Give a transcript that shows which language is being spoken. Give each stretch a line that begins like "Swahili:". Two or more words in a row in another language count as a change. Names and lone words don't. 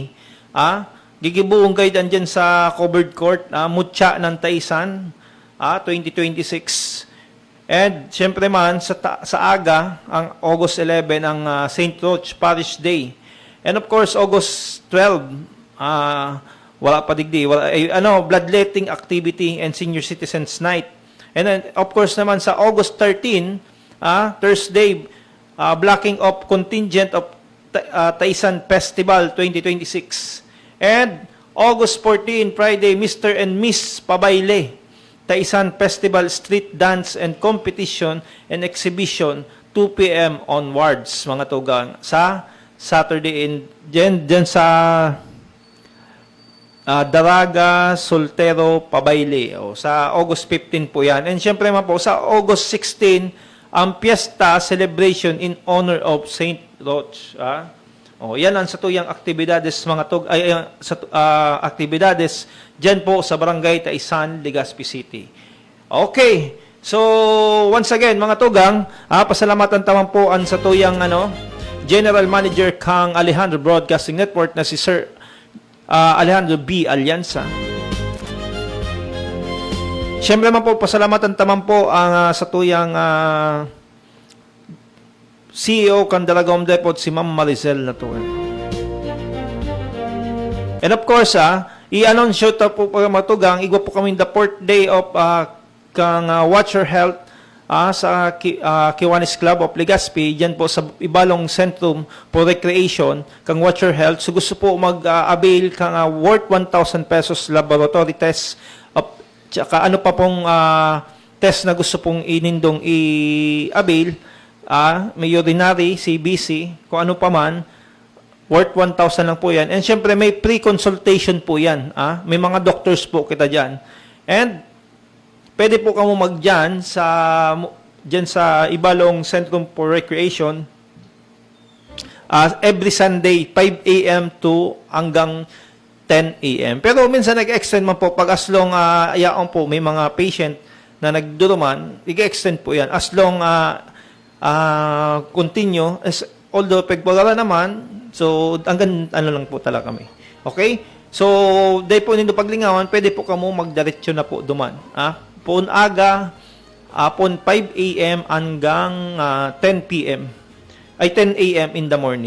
Bikol: Gigibuong kayo dyan sa covered court, mutya ng taisan, 2026. And, syempre man, sa aga, ang August 11, ang St.
English: Roch Parish Day. And of course, August 12,
Bikol: wala pa digdi,
English: bloodletting activity and senior citizens night. And then, of course naman, sa August 13, Thursday, blocking of contingent of Taisan Festival 2026. And August 14, Friday, Mr. and Miss Pabayle, Taisan Festival Street Dance and Competition and Exhibition, 2 p.m. onwards,
Bikol: mga tugang, sa Saturday in dyan sa Daraga, Soltero, Pabayle. Sa August 15 po yan. And syempre man po, sa August 16, ang Fiesta Celebration
English: in honor of
Bikol: St. Roch. Yan ang satuyang aktibidades, mga aktibidades dyan po sa Barangay Taisan, Legazpi City. Okay.
English: So, once again,
Bikol: mga tugang, pasalamatan taman po ang satuyang General Manager kang Alejandro Broadcasting Network na si Sir Alejandro B. Alianza. Siyempre man po, pasalamatan taman po ang satuyang CEO kan Dalagom Depot, si Ma'am Maricel na to.
English: And of course,
Bikol: i-announce ta po matugang, igwa po kami
English: the 4th day of
Bikol: kang Watch Your Health sa Kiwanis Club of Legazpi, dyan po sa Ibalong Centrum for Recreation, kang Watch Your Health. So gusto po mag-avail kang worth 1,000 pesos
English: laboratory test,
Bikol: tsaka ano pa pong test na gusto pong inindong i-avail, may urinary, CBC, kung ano pa man, worth 1,000 lang po yan. And syempre may pre-consultation po yan. May mga doctors po kita dyan. And pwede po kamo magdyan sa Ibalong Centrum for Recreation every Sunday, 5 a.m. to hanggang 10 a.m. Pero minsan nag-extend man po pag as long ayaon po may mga patient na nagduruman, i-extend po yan.
English: As long continue, although
Bikol: pagpagala naman, so hanggang lang po talaga kami. Okay? So, dahil po nito paglingawan, pwede po kamo magdiretso na po duman. Pon aga, pon 5 a.m.
English: hanggang 10 p.m. Ay, 10 a.m. in the morning.